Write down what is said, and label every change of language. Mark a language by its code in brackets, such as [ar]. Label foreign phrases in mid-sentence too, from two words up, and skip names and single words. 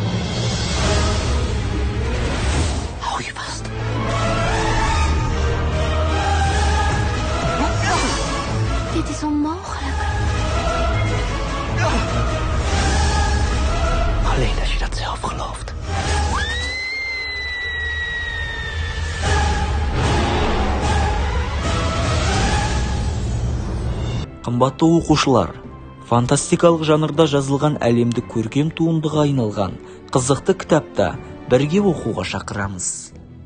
[nl] Hou je vast. Dit is onmogelijk. Alleen als je dat zelf gelooft. [kk] Қымбатты оқушылар, фантастикалық жанрда жазылған әлемдік көркем туындыға айналған қызықты кітапта бірге оқуға шақырамыз.